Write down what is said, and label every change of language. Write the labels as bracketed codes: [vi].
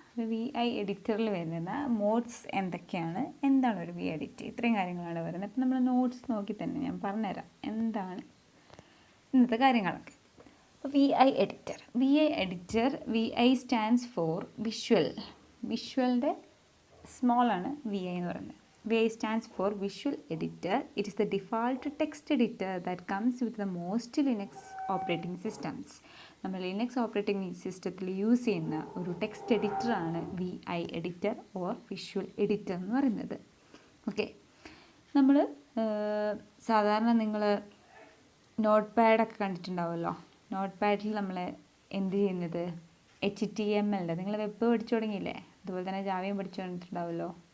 [ml] VI എഡിറ്ററിൽ വരുന്ന modes എന്തൊക്കെയാണ്, എന്താണ് ഒരു VI എഡിറ്റർ, ഇത്രയും കാര്യങ്ങളാണ് വരുന്നത്. അപ്പം നമ്മൾ നോട്ട്സ് നോക്കി തന്നെ ഞാൻ പറഞ്ഞുതരാം എന്താണ് ഇന്നത്തെ കാര്യങ്ങളൊക്കെ. അപ്പോൾ VI editor VI stands for വിഷ്വലിൻ്റെ സ്മോളാണ് VI എന്ന് പറയുന്നത്. [en] VI stands for Visual Editor. It is the default text editor that comes with the most Linux operating systems. [ml] നമ്മൾ ലിനക്സ് ഓപ്പറേറ്റിംഗ് സിസ്റ്റത്തിൽ യൂസ് ചെയ്യുന്ന ഒരു text എഡിറ്ററാണ് VI editor or visual editor എന്ന് പറയുന്നത്. Okay, നമ്മൾ സാധാരണ നിങ്ങൾ നോട്ട് പാഡൊക്കെ കണ്ടിട്ടുണ്ടാവുമല്ലോ. നോട്ട് പാഡിൽ നമ്മൾ എന്ത് ചെയ്യുന്നത് HTML നിങ്ങൾ വെബ് പഠിച്ചു തുടങ്ങിയില്ലേ, അതുപോലെ തന്നെ ജാവയും പഠിച്ചു തന്നിട്ടുണ്ടാവുമല്ലോ.